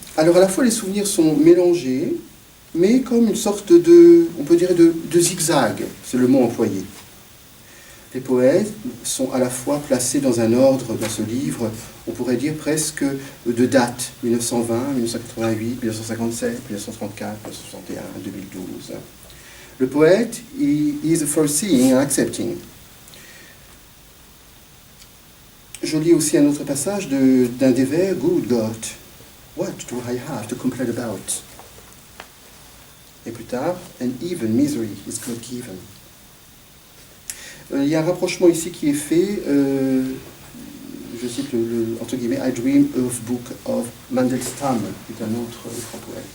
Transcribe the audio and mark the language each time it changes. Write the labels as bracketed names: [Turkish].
[French] Alors à la fois les souvenirs sont mélangés, mais comme une sorte de, on peut dire, de zigzag, c'est le mot employé. Les poètes sont à la fois placés dans un ordre, dans ce livre, on pourrait dire presque de date, 1920, 1988, 1957, 1934, 1961, 2012. Le poète, [English] he is foreseeing and accepting. [French] Je lis aussi un autre passage d'un des vers, [English] Good God, what do I have to complain about? [French] Et plus tard, [English] and even misery is God given. [French] Il y a un rapprochement ici qui est fait, je cite entre guillemets, [English] I Dream of Book of Mandelstam, [French] qui est un autre grand poète.